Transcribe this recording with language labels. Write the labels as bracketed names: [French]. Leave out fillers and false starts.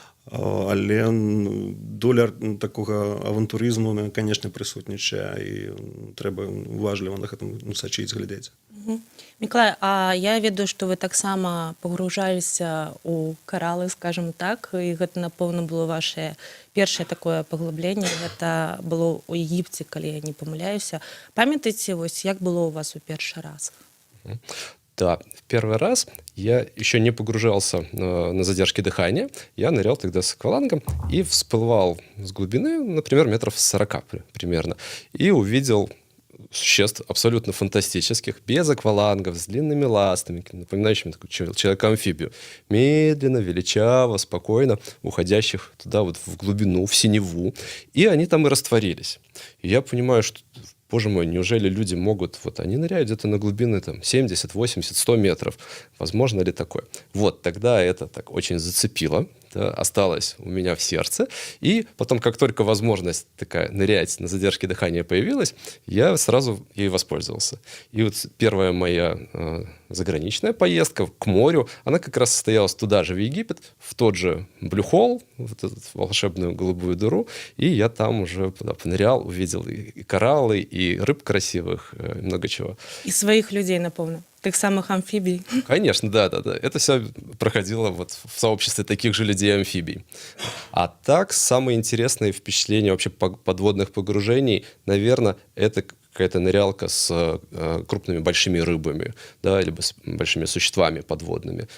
[Belarusian] Але доля такога авантурызму, канешне, прысутнічае, і трэба уважліва на гэтым сачыць, глядзець. Мікалай, а я ведаю, што вы таксама пагружаліся ў каралы, скажам так, і гэта, напэўна, было вашае першае такое паглыбленне. Гэта было ў Егіпце, калі я не памыляюся. Памятаеце, вось, як было у вас у першы раз? [Russian] Да, в первый раз я еще не погружался на задержке дыхания. Я нырял тогда с аквалангом и всплывал с глубины, например, метров 40 примерно. И увидел существ абсолютно фантастических, без аквалангов, с длинными ластами, напоминающими такую человека-амфибию. Медленно, величаво, спокойно уходящих туда вот в глубину, в синеву. И они там и растворились. И я понимаю, что боже мой, неужели люди могут, вот они ныряют где-то на глубины там 70, 80, 100 метров, возможно ли такое? Вот тогда это так очень зацепило, да, осталось у меня в сердце, и потом, как только возможность такая нырять на задержке дыхания появилась, я сразу ей воспользовался. И вот первая моя заграничная поездка к морю, она как раз состоялась туда же, в Египет, в тот же Блюхол, вот эту волшебную голубую дыру, и я там уже понырял, увидел и кораллы, и рыб красивых, и много чего. [Belarusian] І своїх людей, напевно, тих самих амфібій. [Russian] Конечно, да. Это все проходило вот в сообществе таких же людей-амфибий. А так, самые интересные впечатления вообще подводных погружений, наверное, это какая-то нырялка с крупными большими рыбами, да, либо с большими существами подводными.